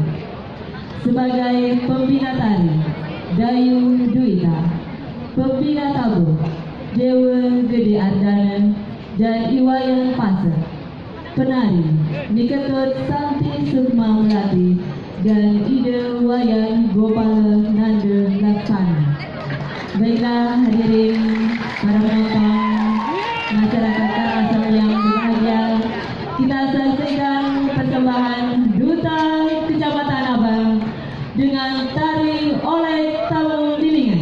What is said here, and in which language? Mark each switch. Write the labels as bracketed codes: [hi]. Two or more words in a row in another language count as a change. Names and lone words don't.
[id] Sebagai pembina tari, Dayu Duita, pembina tabuh, Dewa Gede Ardana dan Iwayan Pasar, penari, Niketut Santi Sukma Melati dan Ida Wayan Gopala Nanda Laksana. Baiklah hadirin para penonton, masyarakat Karangasem yang berbahagia, kita saksikan persembahan Duta Kecamatan Abang dengan tari oleh tamu lilingan.